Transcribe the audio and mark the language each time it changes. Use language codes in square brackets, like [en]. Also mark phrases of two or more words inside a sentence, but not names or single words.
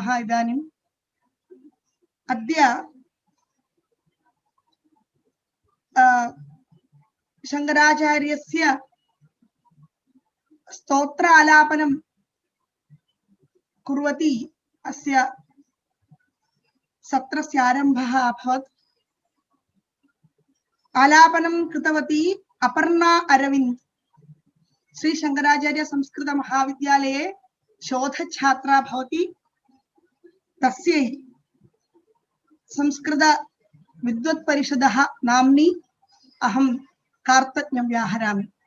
[sa] ഇദാनीम् അദ്യ ശങ്കരാചാര്യസ്യ സ്തോത്ര ആലാപനം കുർവതി അസ്യ സത്രസ്യ ആരംഭः അഭവत्. ആലാപനം कृतवती അപർണा अरविंद. श्री शंकराचार्य संस्कृत महाविद्यालये शोधछात्रा भवति. तस्यै संस्कृत विद्वत् परिषदः नाम्नि अहं कार्तज्ञं व्याहरामि.